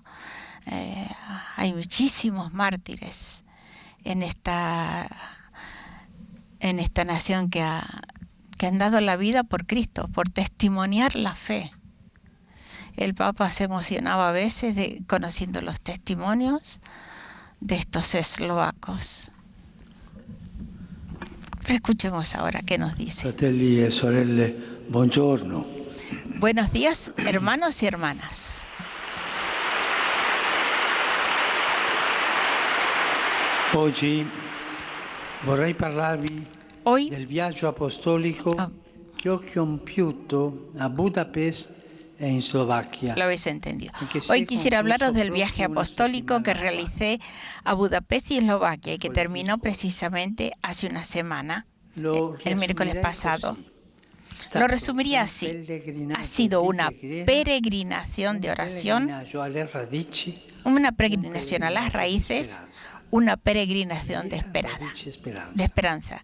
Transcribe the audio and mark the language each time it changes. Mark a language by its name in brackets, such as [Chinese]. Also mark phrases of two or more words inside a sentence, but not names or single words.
[Spanish] Hay muchísimos mártires en esta nación que han dado la vida por Cristo, por testimoniar la fe. El Papa se emocionaba a veces conociendo los testimonios de estos eslovacos. Pero escuchemos ahora qué nos dice. [Italian] Fratelli e sorelle, buongiorno. [Spanish] Buenos días, hermanos y hermanas. [Italian] Oggi vorrei parlarvi del viaggio apostolico che ho compiuto a Budapest e in Slovacchia. [Spanish] Lo habéis entendido. Hoy quisiera hablaros del viaje apostólico que realicé a Budapest y Eslovaquia y que terminó precisamente hace una semana, el miércoles pasado. Lo resumiría así. Ha sido una peregrinación de oración, una peregrinación a las raíces, una peregrinación de esperanza.